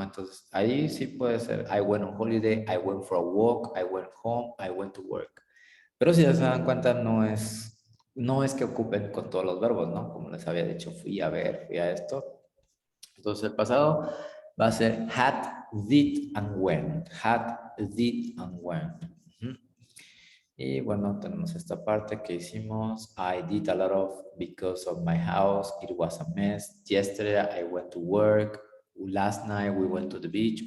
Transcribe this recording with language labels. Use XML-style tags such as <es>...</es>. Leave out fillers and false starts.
<es>Entonces, ahí sí puede ser</es> <en>I went on holiday, I went for a walk, I went home, I went to work.</en> <es>Pero si ya se dan cuenta, no es que ocupen con todos los verbos, ¿no? Como les había dicho, fui a ver, fui a esto. Entonces, el pasado va a ser had, did, and went.</es> <en>Had, did, and went.</en> <es>Y bueno, tenemos esta parte que hicimos.</es> <en>I did a lot of because of my house. It was a mess. Yesterday I went to work. Last night we went to the beach.</en>